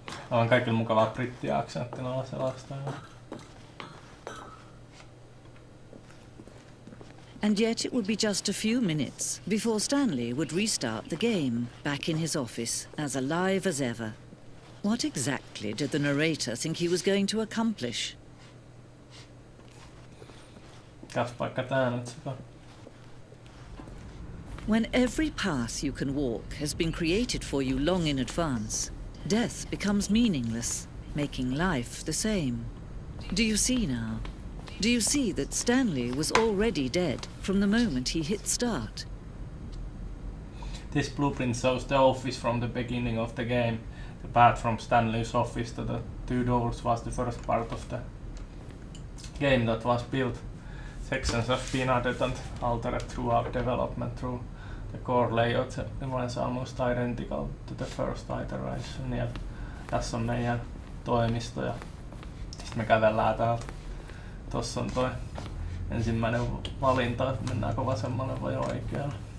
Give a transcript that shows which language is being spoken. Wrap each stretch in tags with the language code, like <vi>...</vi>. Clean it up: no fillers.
<fi>On kaikilla mukavaa brittiaksentti noilla selostajilla.</fi> <en>And yet it would be just a few minutes before Stanley would restart the game, back in his office, as alive as ever. What exactly did the narrator think he was going to accomplish?</en> <fi>Mikäs paikka tää nyt se on?</fi> <en>When every path you can walk has been created for you long in advance, death becomes meaningless, making life the same. Do you see now? Do you see that Stanley was already dead from the moment he hit start? This blueprint shows the office from the beginning of the game. The path from Stanley's office to the two doors was the first part of the game that was built. Sections have been added and altered throughout development through the core layout remains almost identical to the first iteration.</en> <fi>Ja tässä on meidän toimisto ja sitten me kävellään täältä. Tossa on toi ensimmäinen valinta, että mennäänkö vasemmalle vai oikealle.</fi>